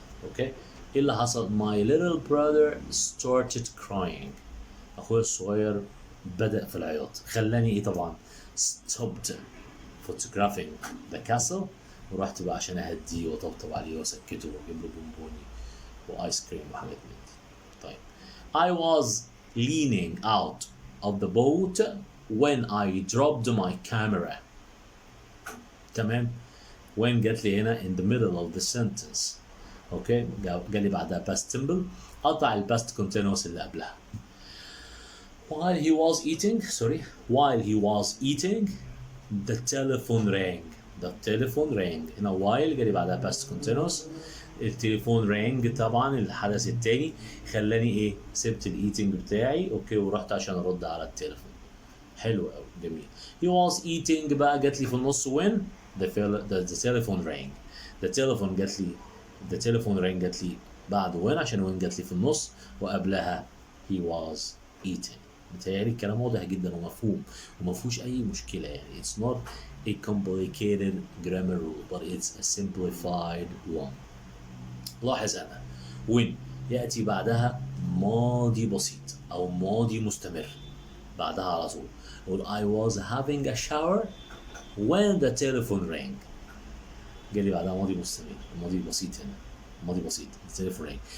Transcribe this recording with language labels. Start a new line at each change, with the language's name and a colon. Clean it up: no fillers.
Arabic: أوكي، إيه اللي حصل؟
English: My little brother started crying،
Arabic: أخوي الصغير بدأ في العياط. خلاني إيه طبعا؟
English: stopped photographing the castle،
Arabic: ورحت بقى عشان أهديه وأطبطب عليه وأسكته وأجيب له بونبوني وآيس كريم وحاجات من دي.
English: طيب I was leaning out of the boat when I dropped my camera.
Arabic: تمام، when جات لي هنا
English: in the middle of the sentence.
Arabic: اوكي، جالي بعدها past simple، قطع ال past continuous اللي قبلها.
English: while he was eating the telephone rang. the telephone rang هنا while جالي بعدها past continuous.
Arabic: التليفون رانج طبعا الحدث التاني، خلاني ايه؟ سبت الايتنج بتاعي اوكي ورحت عشان ارد على التليفون. حلو قوي، جميل.
English: he was eating بقى
Arabic: جات لي في النص
English: when the telephone rang. the telephone rang جات لي بعد when، عشان when جات لي في النص وقبلها he was eating.
Arabic: بتهيألي الكلام واضح جدا ومفهوم وما فيهوش اي مشكله، يعني
English: it's not a complicated grammar rule but it's a simplified one.
Arabic: لاحظ أنا when يأتي بعدها ماضي بسيط أو ماضي مستمر بعدها على طول.
English: أقول I was having a shower when the telephone rang.
Arabic: جالي بعدها ماضي مستمر، ماضي بسيط هنا، ماضي بسيط
English: the telephone rang.